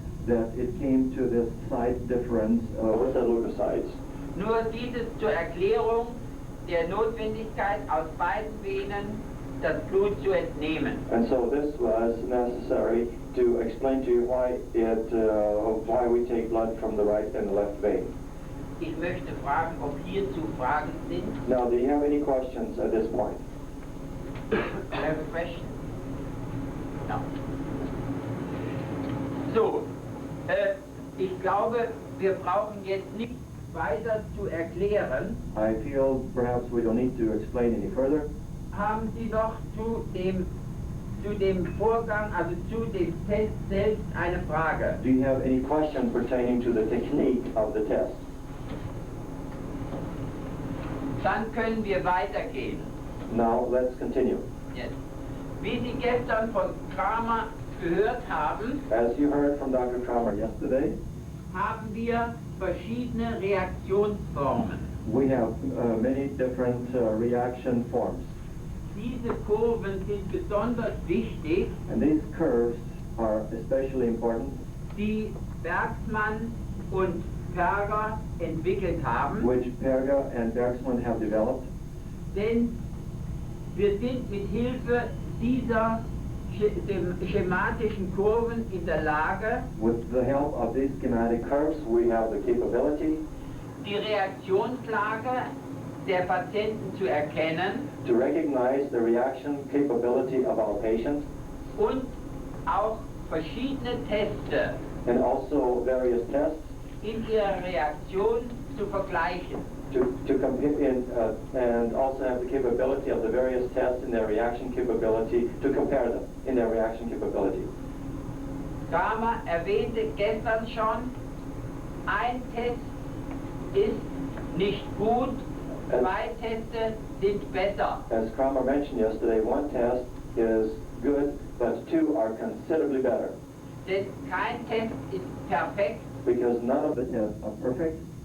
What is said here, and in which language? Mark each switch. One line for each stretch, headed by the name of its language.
English: that it came to this size difference with the leukocytes.
German: Nur dieses zur Erklärung der Notwendigkeit, aus beiden Venen das Blut zu entnehmen.
English: And so this was necessary to explain to you why we take blood from the right and the left vein.
German: Ich möchte fragen, ob hierzu Fragen sind.
English: Now, do you have any questions at this point? I have a question. No.
German: So, ich glaube, wir brauchen jetzt nicht weiter zu erklären.
English: I feel perhaps we don't need to explain any further.
German: Haben Sie noch zu dem Vorgang, also zu dem Test selbst eine Frage?
English: Do you have any question pertaining to the technique of the test?
German: Dann können wir weitergehen.
English: Now, let's continue. Yes.
German: Wie Sie gestern von Kramer gehört haben,
English: As you heard from Dr. Kramer yesterday,
German: haben wir verschiedene Reaktionsformen.
English: we have many different reaction forms.
German: Diese Kurven sind besonders wichtig,
English: And these curves are especially important,
German: die Bergmann und Perger entwickelt haben,
English: which Perga and Bergsman have developed.
German: denn wir sind mit Hilfe dieser schematischen Kurven in der Lage,
English: With the help of these schematic curves, we have the capability
German: die Reaktionslage der Patienten zu erkennen
English: to recognize the reaction capability of our patients
German: und auch verschiedene Teste
English: and also various tests
German: in ihrer Reaktion zu vergleichen.
English: to compare and also have the capability of the various tests in their reaction capability to compare them in their reaction capability.
German: Kramer erwähnte gestern schon, ein Test ist nicht gut, zwei Teste sind besser.
English: As Kramer mentioned yesterday, one test is good, but two are considerably better.
German: Denn kein Test ist perfekt
English: because none of the tests are perfect.